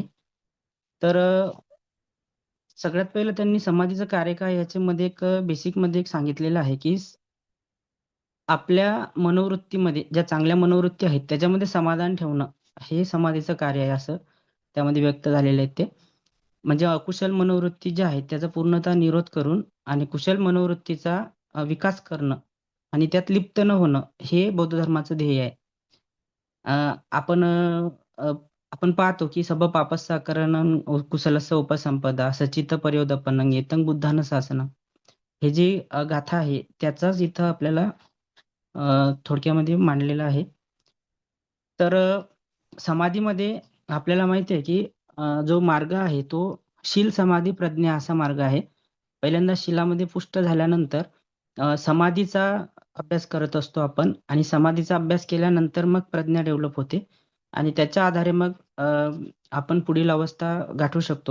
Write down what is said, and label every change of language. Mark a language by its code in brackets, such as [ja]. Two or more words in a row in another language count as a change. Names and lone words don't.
[mr] तर सगळ्यात पहिलं त्यांनी समाधीचं कार्य काय याच्यामध्ये एक बेसिकमध्ये एक सांगितलेलं आहे की आपल्या मनोवृत्तीमध्ये ज्या चांगल्या मनोवृत्ती आहेत त्याच्यामध्ये समाधान ठेवणं हे समाधीचं कार्य आहे असं त्यामध्ये व्यक्त झालेले आहेत ते. म्हणजे अकुशल मनोवृत्ती ज्या आहेत त्याचा पूर्णतः निरोध करून आणि कुशल मनोवृत्तीचा विकास करणं आणि त्यात लिप्त न होणं हे बौद्ध धर्माचं ध्येय आहे. आपण आपण पाहतो की [pi] सबब पापस्साकरणं कुशलस्य उपसंपदा सचित पर्योदपनं एतं बुद्धानं शासनं. [mr] हे जी गाथा आहे त्याचाच इथं आपल्याला थोडक्यामध्ये मांडलेलं आहे. तर समाधीमध्ये आपल्याला माहिती आहे की जो मार्ग आहे तो शील समाधी प्रज्ञा असा मार्ग आहे. पहिल्यांदा शीलामध्ये पुष्ट झाल्यानंतर समाधीचा अभ्यास करत असतो आपण आणि समाधीचा अभ्यास केल्यानंतर मग प्रज्ञा डेव्हलप होते आणि त्याच्या आधारे मग आपण पुढील अवस्था गाठू शकतो.